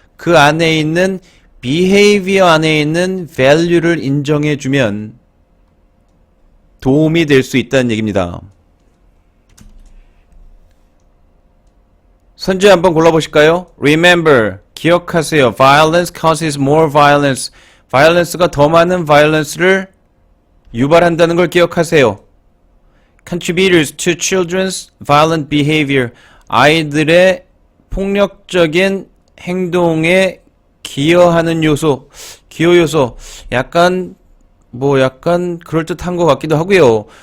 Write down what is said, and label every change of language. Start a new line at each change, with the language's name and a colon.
Korean: 그 안에 있는 behavior 안에 있는 value를 인정해주면 도움이 될 수 있다는 얘기입니다. 선제 한번 골라보실까요? Remember, 기억하세요.
English: Violence causes more violence.
Korean: violence가 더 많은 violence를 유발한다는 걸 기억하세요.
English: Contributors to children's violent behavior,
Korean: 아이들의 폭력적인 행동에 기여하는 요소, 기여 요소, 약간 그럴듯한 것 같기도 하고요.